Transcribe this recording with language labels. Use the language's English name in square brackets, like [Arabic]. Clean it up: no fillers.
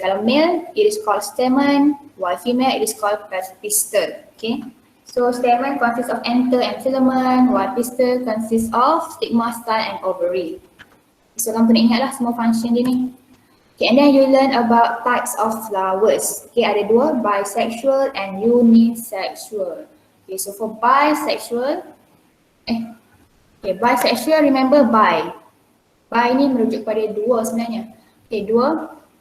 [English] Kalau male, it is called stamen, while female, it is called pistil. Okay, so stamen consists of anther and filament, while pistil consists of stigma, style and ovary. [Malay] So kamu kena ingatlah semua function dia ni. [English] Okay, and then you learn about types of flowers. Okay, ada dua, bisexual and unisexual. Okay, so for bisexual, okay, bisexual, remember bi. [Malay] Bi ni merujuk pada dua sebenarnya. Okay, dua.